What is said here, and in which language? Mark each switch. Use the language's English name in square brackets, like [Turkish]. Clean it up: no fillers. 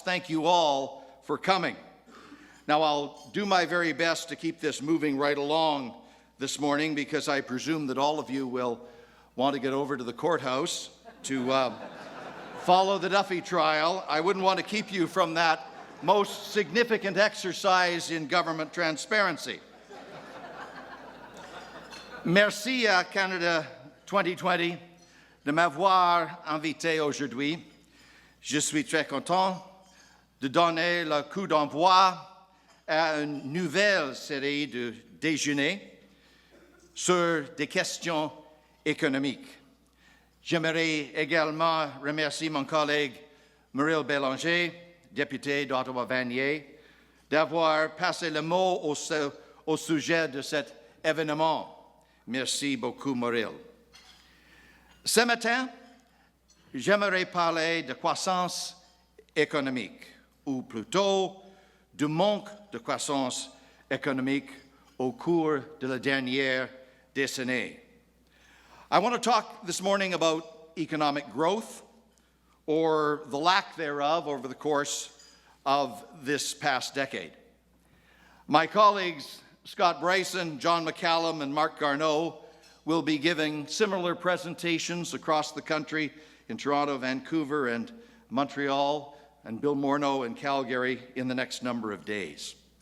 [English] Thank you all for coming. Now, I'll do my very best to keep this moving right along this morning, because I presume that all of you will want to get over to the courthouse to follow the Duffy trial. I wouldn't want to keep you from that most significant exercise in government transparency. [French] Merci à Canada 2020 de m'avoir invité aujourd'hui. Je suis très content de donner le coup d'envoi à une nouvelle série de déjeuners sur des questions économiques. J'aimerais également remercier mon collègue Muriel Bélanger, député d'Ottawa-Vanier, d'avoir passé le mot au sujet de cet événement. Merci beaucoup, Muriel. Ce matin, j'aimerais parler de croissance économique, ou plutôt du manque de croissance économique au cours de la dernière décennie. [English] I want to talk this morning about economic growth, or the lack thereof, over the course of this past decade. My colleagues Scott Bryson, John McCallum, and Mark Garneau will be giving similar presentations across the country in Toronto, Vancouver, and Montreal, and Bill Morneau in Calgary in the next number of days.